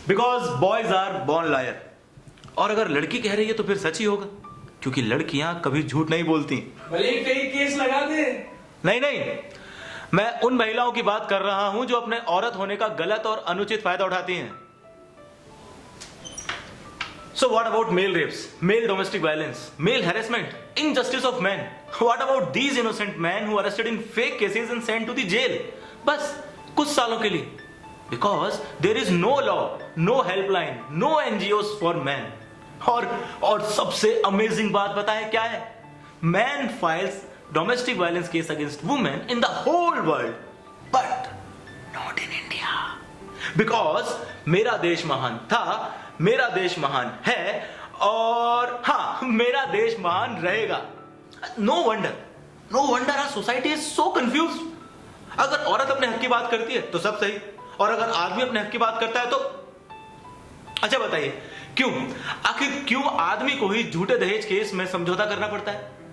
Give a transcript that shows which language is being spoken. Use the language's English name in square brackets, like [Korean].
[English] Because boys are born liar. [Hindi] और अगर लड़की कह रही है तो फिर सच ही होगा, क्योंकि लड़कियां कभी झूठ नहीं बोलती। भले ही कई केस लगा दे। नहीं, मैं उन महिलाओं की बात कर रहा हूं जो अपने औरत होने का गलत और अनुचित फायदा उठाती हैं। [English] So what about male rapes, male domestic violence, male harassment, injustice of men? What about these innocent men who are arrested in fake cases and sent to the jail? [Hindi] बस कुछ सालों के लिए, [English] because there is no law, no helpline, no NGOs for men. [Hindi] और सबसे amazing बात पता है क्या है? [English] Man files domestic violence case against women in the whole world, but not in India. [Hindi] Because मेरा देश महान था, मेरा देश महान है, और हाँ, मेरा देश महान रहेगा। [English] No wonder our society is so confused. [Hindi] अगर औरत अपने हक की बात करती है तो सब सही, और अगर आदमी अपने हक की बात करता है तो अच्छा बताइए आखिर क्यों आदमी को ही झूठे दहेज केस में समझौता करना पड़ता है?